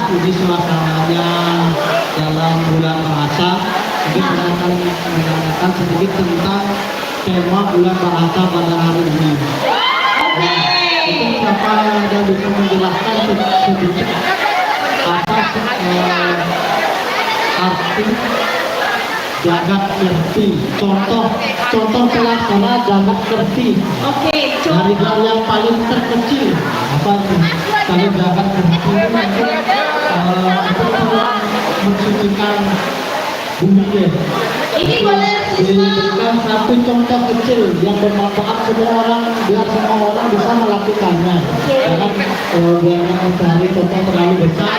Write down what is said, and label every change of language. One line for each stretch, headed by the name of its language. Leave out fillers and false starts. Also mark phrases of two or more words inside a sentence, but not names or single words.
Indonesian: studi suasananya dalam bulan bahasa mungkin saya akan menanyakan sedikit tentang tema bulan bahasa pada hari ini. Itu siapa yang ada bisa menjelaskan sedikit apa arti jagat kerti, contoh pelaksana jagat kerti. Dari hal yang paling terkecil apa itu? Kalau jagat kerti itu mensucikan bumi ya. Ini boleh diberikan satu contoh kecil yang bermanfaat semua orang biar semua orang bisa melakukannya. Jangan biarkan cari contoh terlalu besar.